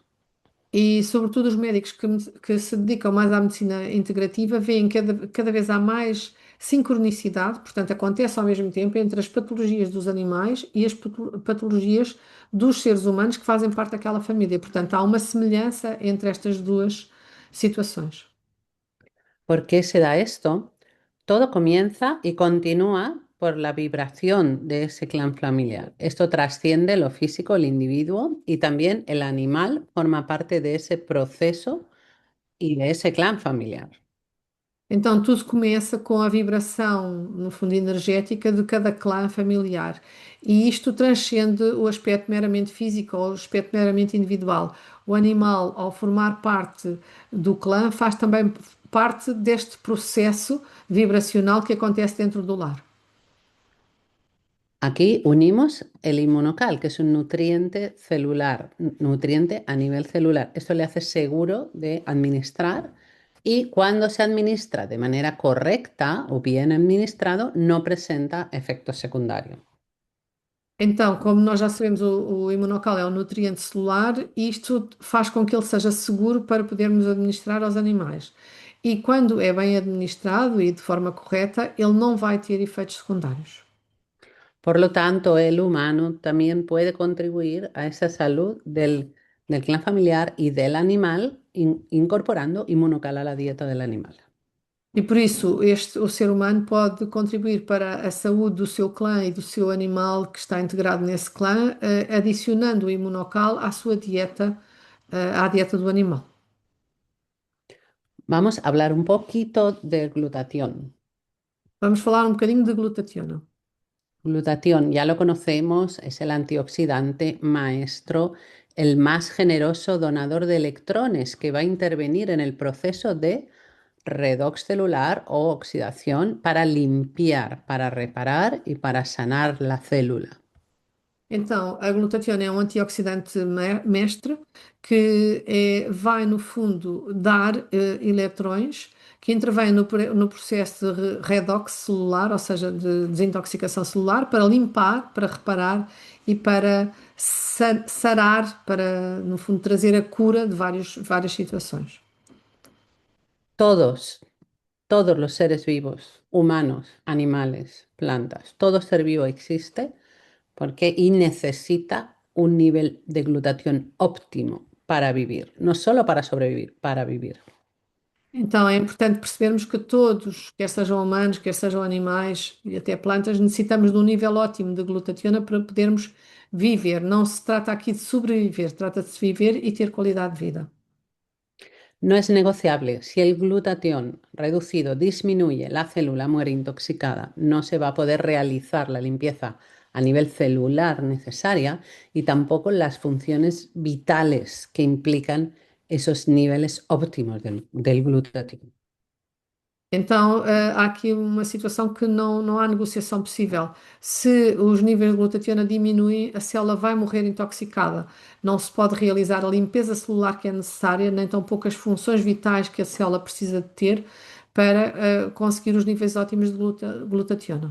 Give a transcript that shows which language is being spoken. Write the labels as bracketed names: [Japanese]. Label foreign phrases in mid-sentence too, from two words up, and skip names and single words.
[Portuguese] E, sobretudo, os médicos que se dedicam mais à medicina integrativa veem que cada vez há mais sincronicidade, portanto, acontece ao mesmo tempo entre as patologias dos animais e as patologias dos seres humanos que fazem parte daquela família. Portanto, há uma semelhança entre estas duas situações. [Spanish] ¿Por qué se da esto? Todo comienza y continúa por la vibración de ese clan familiar. Esto trasciende lo físico, el individuo, y también el animal forma parte de ese proceso y de ese clan familiar. [Portuguese] Então, tudo começa com a vibração, no fundo, energética de cada clã familiar. E isto transcende o aspecto meramente físico ou o aspecto meramente individual. O animal, ao formar parte do clã, faz também parte deste processo vibracional que acontece dentro do lar. [Spanish] Aquí unimos el inmunocal, que es un nutriente celular, nutriente a nivel celular. Esto le hace seguro de administrar y cuando se administra de manera correcta o bien administrado, no presenta efectos secundarios. [Portuguese] Então, como nós já sabemos, o imunocal é um nutriente celular e isto faz com que ele seja seguro para podermos administrar aos animais. E quando é bem administrado e de forma correta, ele não vai ter efeitos secundários. [Spanish] Por lo tanto, el humano también puede contribuir a esa salud del clan familiar y del animal, incorporando inmunocal a la dieta del animal. [Portuguese] E por isso, o ser humano pode contribuir para a saúde do seu clã e do seu animal que está integrado nesse clã, adicionando o imunocal à sua dieta, à dieta do animal. [Spanish] Vamos a hablar un poquito de glutatión. [Portuguese] Vamos falar um bocadinho de glutationa. [Spanish] Glutatión, ya lo conocemos, es el antioxidante maestro, el más generoso donador de electrones que va a intervenir en el proceso de redox celular o oxidación para limpiar, para reparar y para sanar la célula. [Portuguese] Então, a glutationa é um antioxidante mestre vai, no fundo, dar eletrões que intervêm no processo de redox celular, ou seja, de desintoxicação celular, para limpar, para reparar e para sarar, para, no fundo, trazer a cura de várias situações. [Spanish] Todos, todos los seres vivos, humanos, animales, plantas, todo ser vivo existe porque y necesita un nivel de glutatión óptimo para vivir, no solo para sobrevivir, para vivir. [Portuguese] Então é importante percebermos que todos, quer sejam humanos, quer sejam animais e até plantas, necessitamos de um nível ótimo de glutationa para podermos viver. Não se trata aqui de sobreviver, trata-se de viver e ter qualidade de vida. [Spanish] No es negociable. Si el glutatión reducido disminuye, la célula muere intoxicada, no se va a poder realizar la limpieza a nivel celular necesaria y tampoco las funciones vitales que implican esos niveles óptimos del glutatión. [Portuguese] Então há aqui uma situação que não há negociação possível. Se os níveis de glutationa diminuem, a célula vai morrer intoxicada. Não se pode realizar a limpeza celular que é necessária, nem tampouco as funções vitais que a célula precisa de ter para conseguir os níveis ótimos de glutationa.